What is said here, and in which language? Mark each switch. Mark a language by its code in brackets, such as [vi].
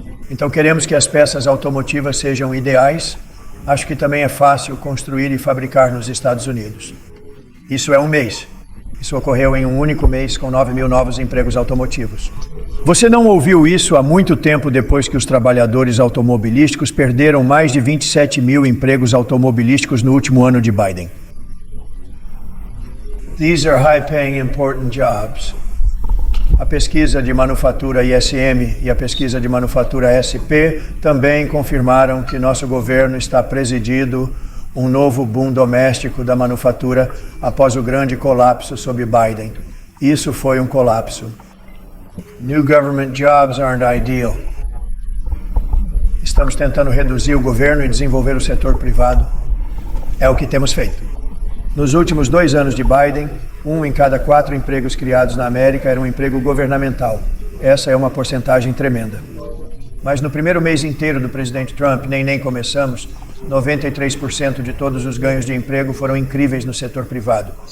[pt] Então, queremos que as peças automotivas sejam ideais. Acho que também é fácil construir e fabricar nos Estados Unidos. Isso é um mês. Isso ocorreu em um único mês com 9 mil novos empregos automotivos. Você não ouviu isso há muito tempo depois que os trabalhadores automobilísticos perderam mais de 27 mil empregos automobilísticos no último ano de Biden. [en] These are high-paying, important jobs. [pt] A pesquisa de manufatura ISM e a pesquisa de manufatura SP também confirmaram que nosso governo está presidindo um novo boom doméstico da manufatura após o grande colapso sob Biden. Isso foi um colapso. [en] New government jobs aren't ideal. [pt] Estamos tentando reduzir o governo e desenvolver o setor privado. É o que temos feito. Nos últimos 2 anos de Biden, 1 em cada 4 empregos criados na América era um emprego governamental. Essa é uma porcentagem tremenda. Mas no primeiro mês inteiro do presidente Trump, nem começamos, 93% de todos os ganhos de emprego foram incríveis no setor privado.